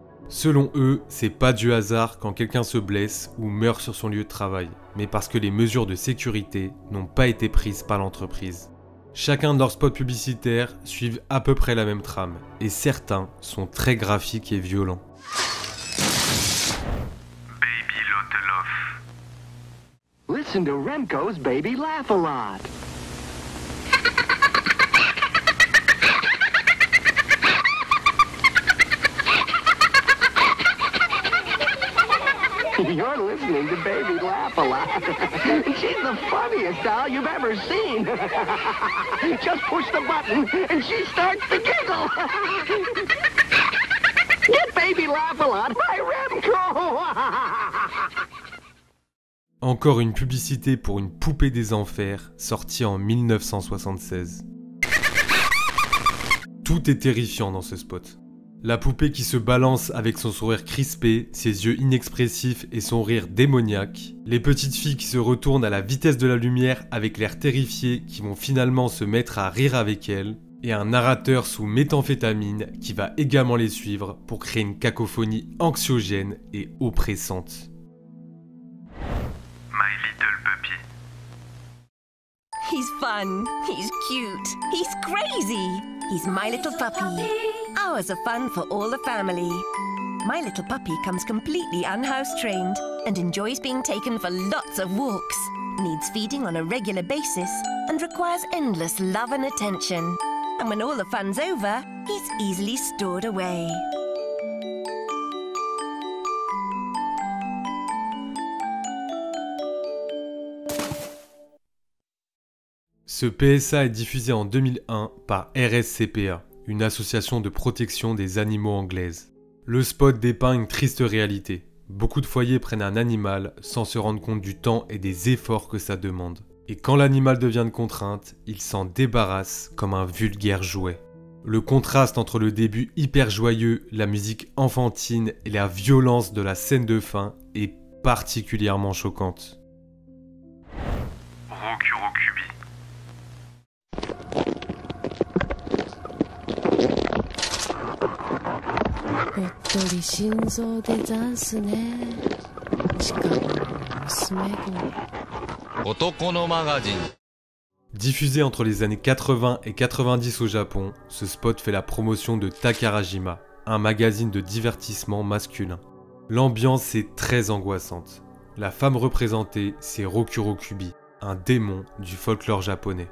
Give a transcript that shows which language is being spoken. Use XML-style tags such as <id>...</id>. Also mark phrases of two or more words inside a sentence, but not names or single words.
<fr>Selon eux, c'est pas du hasard quand quelqu'un se blesse ou meurt sur son lieu de travail, mais parce que les mesures de sécurité n'ont pas été prises par l'entreprise. Chacun de leurs spots publicitaires suivent à peu près la même trame, et certains sont très graphiques et violents.</fr> <en>Listen to Remco's Baby Laugh a Lot. You're listening to Baby Laugh a Lot. She's the funniest doll you've ever seen. Just push the button and she starts to giggle. Get Baby Laugh a Lot by Remco.</en> <fr>Encore une publicité pour une poupée des enfers, sortie en 1976. Tout est terrifiant dans ce spot. La poupée qui se balance avec son sourire crispé, ses yeux inexpressifs et son rire démoniaque. Les petites filles qui se retournent à la vitesse de la lumière avec l'air terrifié qui vont finalement se mettre à rire avec elle. Et un narrateur sous méthamphétamine qui va également les suivre pour créer une cacophonie anxiogène et oppressante.</fr> <en>My little puppy. He's fun, he's cute, he's crazy. He's my little puppy. Hours of fun for all the family. My little puppy comes completely unhouse trained and enjoys being taken for lots of walks. Needs feeding on a regular basis and requires endless love and attention. And when all the fun's over, he's easily stored away.</en> <fr>Ce PSA est diffusé en 2001 par RSCPA, une association de protection des animaux anglaise. Le spot dépeint une triste réalité. Beaucoup de foyers prennent un animal sans se rendre compte du temps et des efforts que ça demande. Et quand l'animal devient une contrainte, ils s'en débarrassent comme un vulgaire jouet. Le contraste entre le début hyper joyeux, la musique enfantine et la violence de la scène de fin est particulièrement choquante.</fr> <ja>Rokurokubi. ほっとり心臓でざんすね。しかも娘子。男のマガジン.</ja> <fr>Diffusé entre les années 80 et 90 au Japon, ce spot fait la promotion de Takarajima, un magazine de divertissement masculin. L'ambiance est très angoissante. La femme représentée, c'est Rokurokubi, un démon du folklore japonais.</fr>